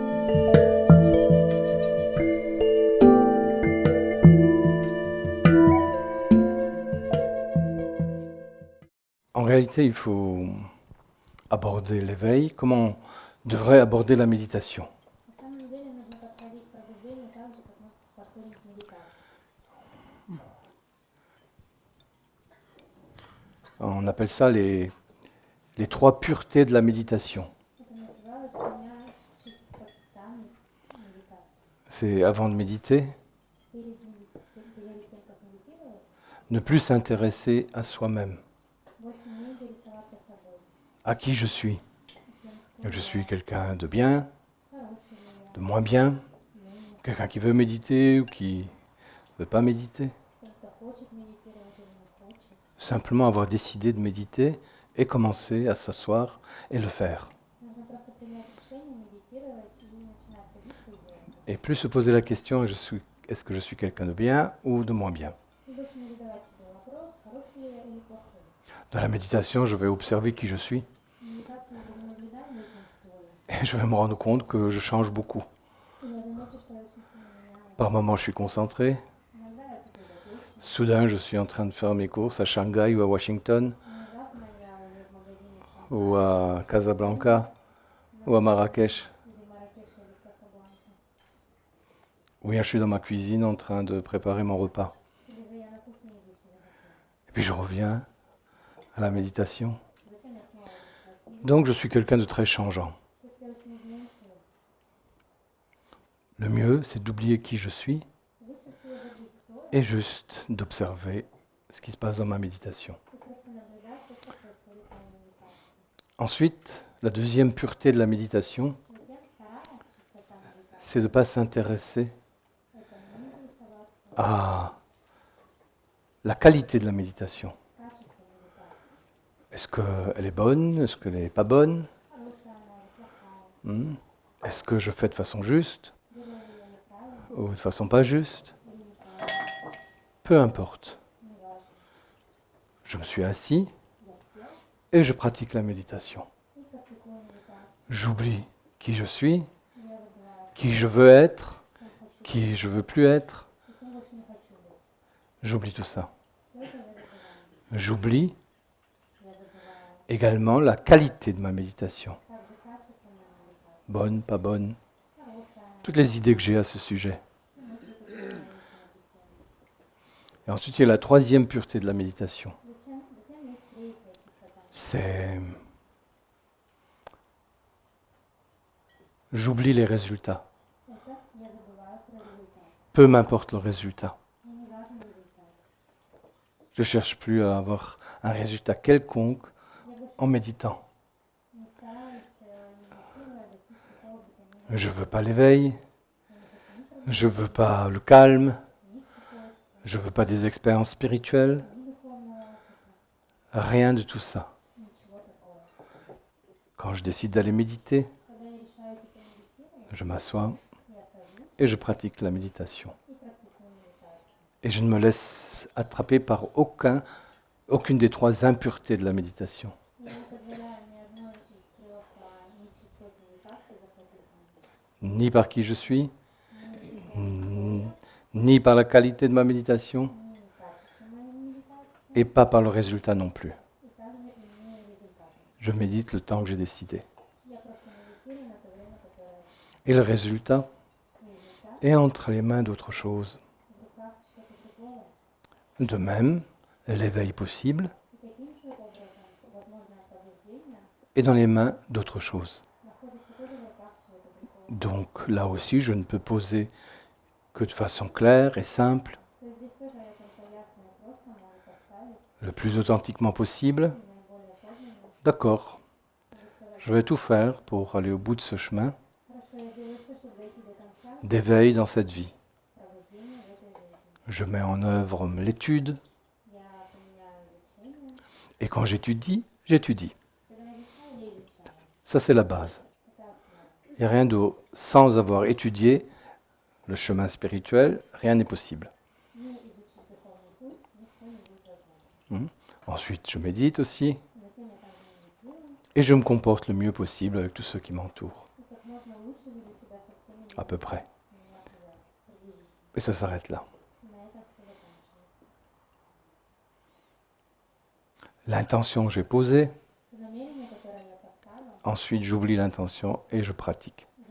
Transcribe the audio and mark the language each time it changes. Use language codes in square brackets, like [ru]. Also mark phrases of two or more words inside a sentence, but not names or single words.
[fr] En réalité, il faut aborder l'éveil. Comment on devrait aborder la méditation? [ru] На самом деле нужно подходить к пробуждению так же, как мы подходим к медитации. [fr] On appelle ça les trois puretés de la méditation. [ru] Это называют тремя чистотами медитации. [fr] C'est avant de méditer, [ru] Перед тем, как медитировать, [fr] ne plus s'intéresser à soi-même, [ru] больше не интересоваться собой. [fr] à qui je suis. [ru] Тем, кто [fr] Je suis quelqu'un de bien, [ru] хороший ли я, [fr] de moins bien, [ru] менее, [fr] quelqu'un qui veut méditer ou qui ne veut pas méditer. [ru] кто хочет медитировать или не хочет. [fr] Simplement avoir décidé de méditer et commencer à s'asseoir et le faire. [ru] Нужно просто принять решение, медитировать и начинать садиться и делать. [fr] Et plus se poser la question, est-ce que je suis quelqu'un de bien ou de moins bien? [ru] И больше не задавать себе вопрос, хороший ли я или плохой. [fr] Dans la méditation, je vais observer qui je suis [ru] В медитации я буду наблюдать за этим, кто я. [fr] et je vais me rendre compte que je change beaucoup. [ru] И я замечу, что я очень сильно меняюсь. [fr] Par moments, je suis concentré. [ru] Иногда я сосредоточусь. [fr] Soudain, je suis en train de faire mes courses à Shanghai ou à Washington [ru] Внезапно я уже в магазине в Шанхае [fr] ou à Casablanca ou à Marrakech. [ru] или Марракеше или Касабланке. [fr] Ou bien je suis dans ma cuisine en train de préparer mon repas. [ru] Или же я на кухне иду себе готовить. [fr] Et puis je reviens à la méditation. [ru] Затем я снова возвращаюсь к медитации. [fr] Donc je suis quelqu'un de très changeant. [ru] То есть я очень изменчива. [fr] Le mieux, c'est d'oublier qui je suis [ru] Лучше всего забыть, кто я, [fr] et juste d'observer ce qui se passe dans ma méditation. [ru] и просто наблюдать то, что происходит в моей медитации. [fr] Ensuite, la deuxième pureté de la méditation, [ru] Затем вторая чистота медитации [fr] c'est de ne pas s'intéresser – [ru] это не интересоваться [fr] à la qualité de la méditation. [ru] качеством медитации. [fr] Est-ce qu'elle est bonne? Est-ce qu'elle n'est pas bonne? [ru] Хорошая она или плохая. [fr] Est-ce que je fais de façon juste [ru] Делаю ли я неправильно [fr] ou de façon pas juste? [ru] или неправильно. [fr] Peu importe. [ru] Неважно. [fr] Je me suis assis [ru] Я сел [fr] et je pratique la méditation. [ru] и практикую медитацию. [fr] J'oublie qui je suis, [ru] Я забываю, [fr] qui je veux être, [ru] кем хочу [fr] qui je veux plus être. [ru] и кем больше не хочу быть. [fr] J'oublie tout ça. [ru] Все это я забываю. [fr] J'oublie [ru] Я забываю [fr] également la qualité de ma méditation. [ru] также качество моей медитации. [fr] Bonne, pas bonne. [ru] Хорошая она. [fr] Toutes les idées que j'ai à ce sujet. [ru] Все мысли, которые у меня есть на эту тему. [fr] Et ensuite, il y a la troisième pureté de la méditation. [ru] Затем есть третья чистота. [fr] C'est... J'oublie les résultats. [ru] Это я забываю про результат. [fr] Peu m'importe le résultat. [ru] Мне не важен результат. [fr] Je ne cherche plus à avoir un résultat quelconque [ru] Я больше [fr] en méditant. [ru] не стараюсь медитируя достичь какого бы то ни было. [fr] Je ne veux pas l'éveil, [ru] Я не хочу ни [fr] je ne veux pas le calme, [ru] ни спокойствия, [fr] je ne veux pas des expériences spirituelles, [ru] ни духовного опыта, [fr] rien de tout ça. [ru] ничего такого. [fr] Quand je décide d'aller méditer, [ru] Когда я решаю помедитировать, [fr] je m'assois [ru] я сажусь [fr] et je pratique la méditation. [ru] и практикую медитацию. [fr] Et je ne me laisse attraper par aucune des trois impuretés de la méditation. [ru] Я не позволяю ни одной из трех нечистот медитации захватить меня. [fr] Ni par qui je suis, [ru] Ни [fr] ni par la qualité de ma méditation, [ru] качество моей медитации, [fr] et pas par le résultat non plus. [ru] и также и не результатом. [fr] Je médite le temps que j'ai décidé. [ru] Я просто медитирую на то время, которое [fr] Et le résultat [ru] результат [fr] est entre les mains d'autre chose. [ru] в руках чего-то другого. [fr] De même, l'éveil possible [ru] И таким же образом возможное пробуждение [fr] est dans les mains d'autre chose. [ru] находится тоже в руках чего-то другого. [fr] Donc là aussi, je ne peux poser que de façon claire et simple, [ru] То есть здесь тоже я только ясно и просто могу поставить [fr] le plus authentiquement possible. [ru] наиболее подлинно. [fr] D'accord, [ru] Могу сказать, [fr] je vais tout faire pour aller au bout de ce chemin [ru] хорошо, я делаю все, чтобы дойти до конца [fr] d'éveil dans cette vie. [ru] пробуждения в этой жизни. [fr] Je mets en œuvre l'étude, [ru] Я применяю изучение. [fr] et quand j'étudie, j'étudie. [ru] Когда я изучаю, я изучаю. [fr] Ça, c'est la base. Это основа. Il n'y a rien de... Sans avoir étudié le chemin spirituel, rien n'est possible. [ru] Не изучив духовный путь, ничего не будет возможно. [fr] Ensuite, je médite aussi, [ru] Затем я также медитирую, [fr] et je me comporte le mieux possible avec tous ceux qui m'entourent. [ru] и как можно Но лучше веду себя со всеми [fr] à peu près. [ru] одинаково, приблизительно. [fr] Et ça s'arrête là. [ru] На этом все заканчивается. [fr] L'intention que j'ai posée, [ru] Намерение, которое я поставила, [fr] ensuite j'oublie l'intention et je pratique.